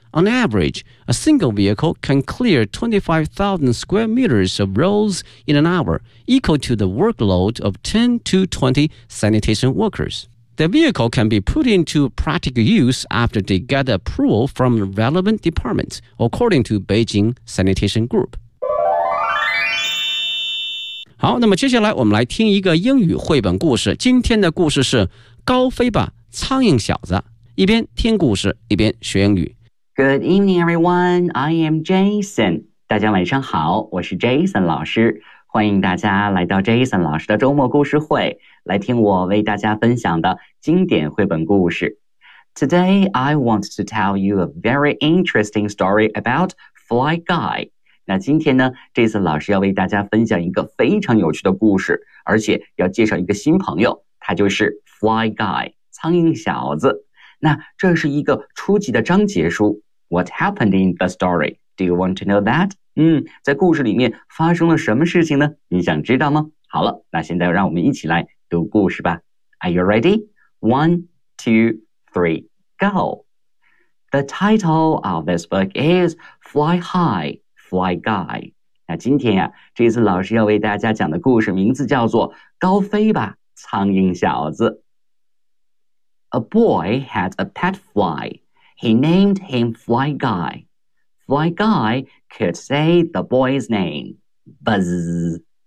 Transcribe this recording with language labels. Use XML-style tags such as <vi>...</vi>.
<en>On average, a single vehicle can clear 25,000 square meters of roads in an hour, equal to the workload of 10 to 20 sanitation workers. The vehicle can be put into practical use after they get approval from relevant departments, according to Beijing Sanitation Group.</en> <zh>好，那么接下来我们来听一个英语绘本故事。今天的故事是高飞吧苍蝇小子，一边听故事一边学英语。</zh> <en>Good evening everyone, I am Jason.</en> <zh>大家晚上好，我是 Jason 老师，欢迎大家来到 Jason 老师的周末故事会，来听我为大家分享的经典绘本故事。</zh> <en>Today I want to tell you a very interesting story about Fly Guy.</en> <zh>那今天呢， Jason 老师要为大家分享一个非常有趣的故事，而且要介绍一个新朋友，他就是Fly Guy, 苍蝇小子。那这是一个初级的章节书。</zh> <en>What happened in the story? Do you want to know that?</en> <zh>在故事里面发生了什么事情呢？你想知道吗？好了，那现在让我们一起来读故事吧。</zh> <en>Are you ready? 1, 2, 3, go! The title of this book is Fly High, Fly Guy.</en> <zh>那今天啊，这次老师要为大家讲的故事名字叫做高飞吧苍蝇小子。</zh> <en>A boy had a pet fly. He named him Fly Guy. Fly Guy could say the boy's name. Buzz.</en>